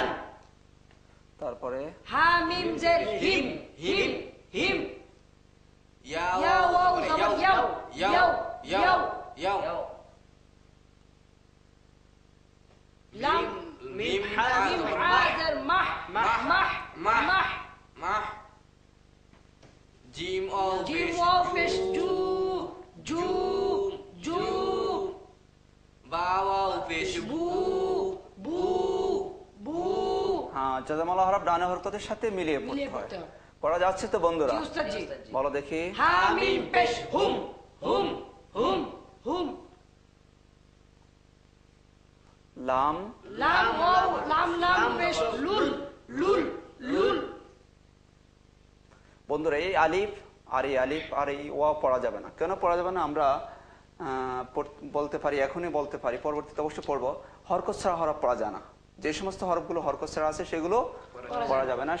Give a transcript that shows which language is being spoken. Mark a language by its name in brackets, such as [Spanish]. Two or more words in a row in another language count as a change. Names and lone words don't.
[Bangla] তারপরে হামিম জের হিম, হিম হিম। ইয়া ইয়া ওয়াও জবর ইয়াও, ইয়াও ইয়াও। ইয়াও লাম মিম মিম হাজার মাহ, মাহ মাহ মাহ। মাহ জিম ওয়াও জিম পেশ ওয়াও পেশ জু, জু জু। বা ওয়াও পেশ বু, বু বু। হ্যাঁ, জজমালা হরফ ডানে হরকতের সাথে মিলিয়ে পড়তে মিলিয়ে হয়। পড়তে হয়। পড়া যাচ্ছে তো বন্ধুরা? জি উস্তাদ জি। বলো দেখি। হামিম পেশ হুম, হুম হুম হুম। লাম লাম ওয়াও লাম লাম পেশ লুল, লুল লুল। বন্ধুরা, এই আলিফ আর এই আলিফ আর এই ওয়া পড়া যাবে না। কেন পড়া যাবে না? আমরা বলতে পারি, এখনই বলতে পারি, পরবর্তীতে অবশ্যই পড়বো। হরকত ছাড়া হরফ পড়া যায় না। যে সমস্ত হরফগুলো হরকত ছাড়া আছে সেগুলো পড়া যাবে না।